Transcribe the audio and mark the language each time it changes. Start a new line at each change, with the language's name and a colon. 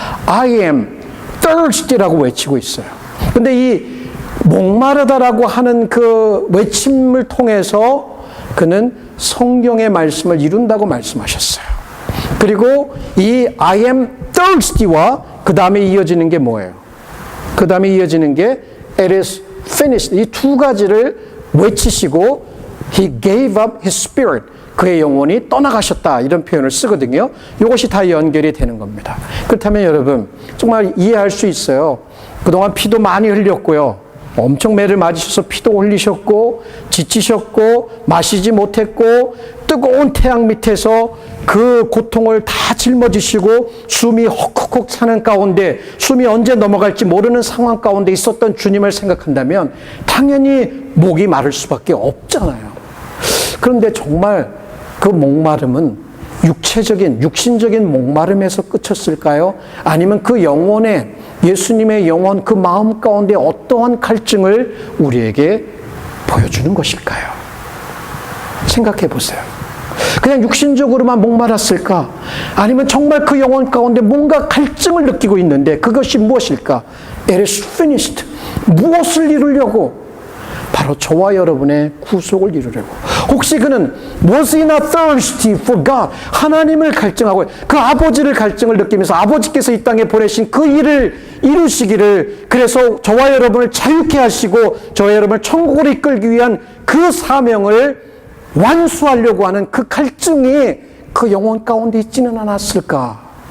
English: I am thirsty
Korean: 라고 외치고 있어요. 근데 이 목마르다라고 하는 그 외침을 통해서 그는 성경의 말씀을 이룬다고 말씀하셨어요. 그리고 이
English: I am thirsty
Korean: 와 그 다음에 이어지는 게 뭐예요? 그 다음에 이어지는 게
English: it is finished.
Korean: 이 두 가지를 외치시고
English: he gave up his spirit.
Korean: 그의 영혼이 떠나가셨다. 이런 표현을 쓰거든요. 이것이 다 연결이 되는 겁니다. 그렇다면 여러분 정말 이해할 수 있어요. 그동안 피도 많이 흘렸고요. 엄청 매를 맞으셔서 피도 흘리셨고 지치셨고 마시지 못했고 뜨거운 태양 밑에서 그 고통을 다 짊어지시고 숨이 헉헉헉 차는 가운데 숨이 언제 넘어갈지 모르는 상황 가운데 있었던 주님을 생각한다면 당연히 목이 마를 수밖에 없잖아요. 그런데 정말 그 목마름은 육신적인 목마름에서 그쳤을까요? 아니면 그 영혼의 예수님의 영혼 그 마음 가운데 어떠한 갈증을 우리에게 보여주는 것일까요? 생각해 보세요. 그냥 육신적으로만 목말랐을까? 아니면 정말 그 영혼 가운데 뭔가 갈증을 느끼고 있는데 그것이 무엇일까?
English: It is finished.
Korean: 무엇을 이루려고? 바로 저와 여러분의 구속을 이루려고. 혹시 그는
English: was he not thirsty for God?
Korean: 하나님을 갈증하고 그 아버지를 갈증을 느끼면서 아버지께서 이 땅에 보내신 그 일을 이루시기를, 그래서 저와 여러분을 자유케 하시고 저와 여러분을 천국으로 이끌기 위한 그 사명을 완수하려고 하는 그 갈증이 그 영혼 가운데 있지는 않았을까?